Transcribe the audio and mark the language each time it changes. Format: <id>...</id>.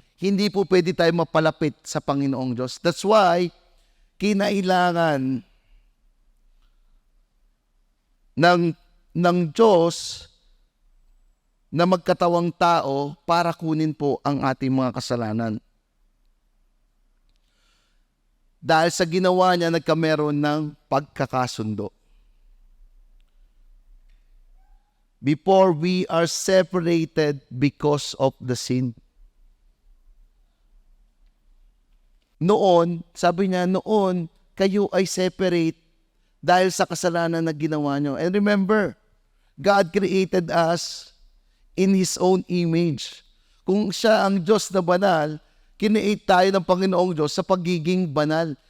<tl>Hindi po pwede tayo mapalapit sa Panginoong Diyos.</tl> <en>That's why,</en> <tl>kinailangan ng Diyos na magkatawang tao para kunin po ang ating mga kasalanan. Dahil sa ginawa niya, nagkameron ng pagkakasundo.</tl> <en>Before we are separated because of the sin.</en> <tl>Noon, sabi niya, noon, kayo ay separate dahil sa kasalanan na ginawa niyo.</tl> <en>And remember, God created us in His own image.</en> <tl>Kung siya ang Diyos na banal, kineate tayo ng Panginoong Diyos sa pagiging banal.</tl>